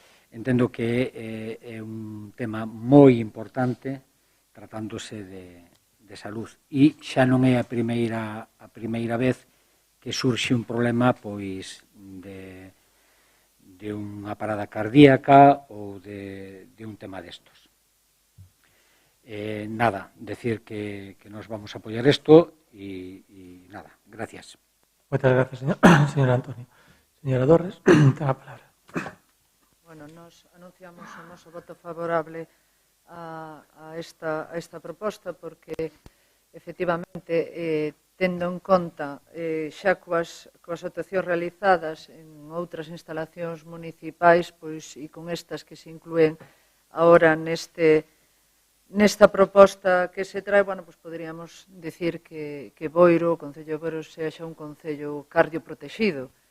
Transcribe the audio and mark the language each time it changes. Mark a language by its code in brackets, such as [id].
[gl] Entendo que é un tema moi importante tratándose de salud e xa non é a primeira vez que surxe un problema pois de unha parada cardíaca ou de un tema destos. [es] Nada, decir que nos vamos a apoyar esto y nada, gracias. [gl] Moitas gracias, señor Antonio. Señora Torres, ten a palabra. Bueno, nos anunciamos o noso voto favorable a esta proposta porque, efectivamente, tendo en conta xa coas actuacións realizadas en outras instalacións municipais pois, e con estas que se inclúen agora nesta proposta que se trae, bueno, pues poderíamos decir que Boiro, o Concello de Boiro, sexa un concello cardioprotexido.